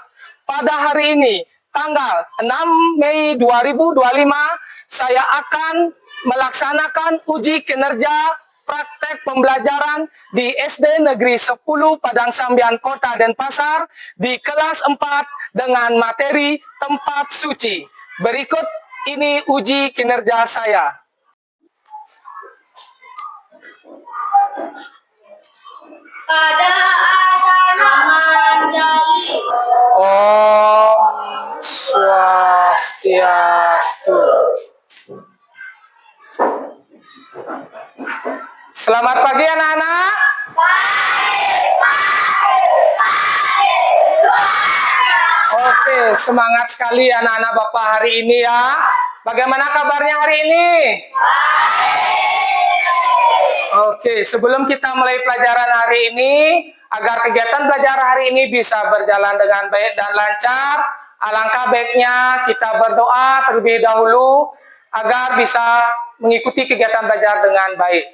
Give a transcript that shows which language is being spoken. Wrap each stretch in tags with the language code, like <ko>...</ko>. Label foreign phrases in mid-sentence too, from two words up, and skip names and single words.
<id>Pada hari ini, tanggal 6 Mei 2025, saya akan melaksanakan uji kinerja praktek pembelajaran di SD Negeri 10 Padang Sambian, Kota Denpasar di kelas 4 dengan materi tempat suci. Berikut ini uji kinerja saya. Pada asana manjali.</id> <sa>Om Swastiastu.</sa> <id>Selamat pagi anak-anak. Oke, semangat sekali anak-anak Bapak hari ini ya. Bagaimana kabarnya hari ini? Oke, sebelum kita mulai pelajaran hari ini, agar kegiatan belajar hari ini bisa berjalan dengan baik dan lancar, alangkah baiknya kita berdoa terlebih dahulu agar bisa mengikuti kegiatan belajar dengan baik.</id>